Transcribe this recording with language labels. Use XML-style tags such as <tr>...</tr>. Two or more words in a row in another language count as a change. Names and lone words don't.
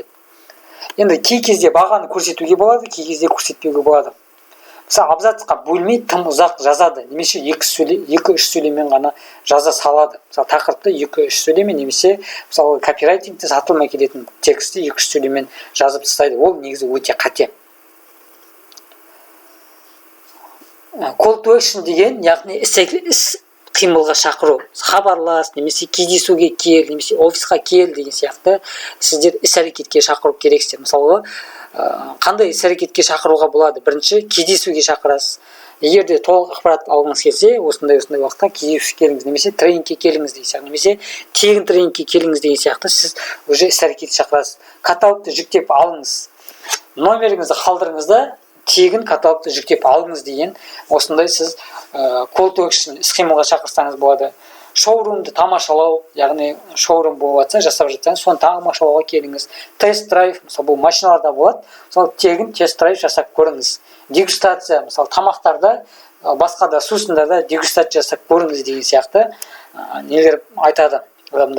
<kk>Енді кей кезде бағаны көрсетуге болады, кей кезде көрсетпеуге болады. Мысалы абзацқа бөлмей тым ұзақ жазады, немесе 2-3 сөйлеммен ғана жаза салады. Мысалы тақырыпты 2-3 сөйлеммен, немесе мысалы копирайтингте сатылмай келетін тексті 2-3 сөйлеммен жазып тастайды. Ол негізі өте қате.</kk> <en>Call to action</en> <kk>деген, яғни іс қимылға шақыру, хабарлас, немесе кездесуге кел, немесе офисқа кел деген сияқты сіздер іс-әрекетке шақыру керексіздер. Мысалы қандай іс-әрекетке шақыруға болады? Бірінші, кездесуге шақырасыз. Егер де толық ақпарат алғыңыз келсе, осындай уақытта кездесуге келіңіз, немесе тренингке келіңіз деген сияқты, немесе тегін тренингке келіңіз деген сияқты сіз уже іс-әрекетке шақырасыз. Каталогты жүктеп алыңыз, номеріңізді қалдырыңыз да тегін каталогты жүктеп алыңыз деген осындай сіз</kk> <en>call to action</en> <kk>схемаға шақырсаңыз болады. Шоурумды тамашалау, яғни шоурум болып жатса, жасап жатсаңыз, соны тамашалауға келіңіз. Тест-драйв, мысалы бұл машиналарда болады, мысалы тегін тест-драйв жасап көріңіз. Дегустация, мысалы тамақтарда, басқа да сусындарда дегустация жасап көріңіз деген сияқты нелер айтады адамдар.</kk>